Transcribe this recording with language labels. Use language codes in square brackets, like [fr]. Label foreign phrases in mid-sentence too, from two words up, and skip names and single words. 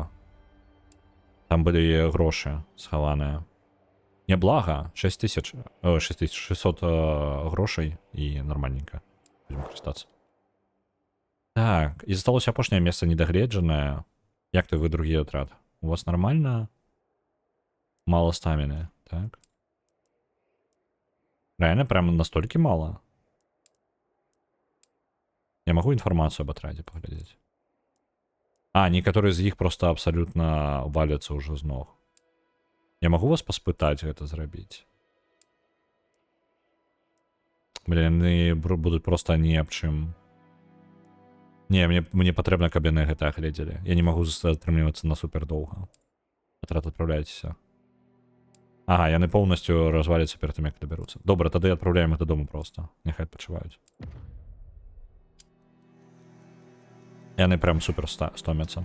[be] Там былі грошы схаваныя. Няблага. 6600 грошай і нармальненька. Будем карыстацца. Так, і засталося апошняе месца недагледжанае. [ru] Як ты вы другі атрад? У вас нормально? Мало стаміны, так? Реально, прям настолько мало? Я могу информацию об отраде поглядеть? А, некоторые из них просто абсолютно валятся уже с ног. Я могу вас поспытать это зрабіць? Блин, они будут просто ни об чым. [be] Не, мне патрэбна, каб яны гэта агледзелі. Я не магу затрымлівацца на супер доўга. Атрад адпраўляйцеся. Ага, яны поўнасцю разваляцца перад тым, як дабяруцца. Добра, тады адпраўляем іх дадому просто. Няхай адпачываюць. Яны прям супер стомяцца.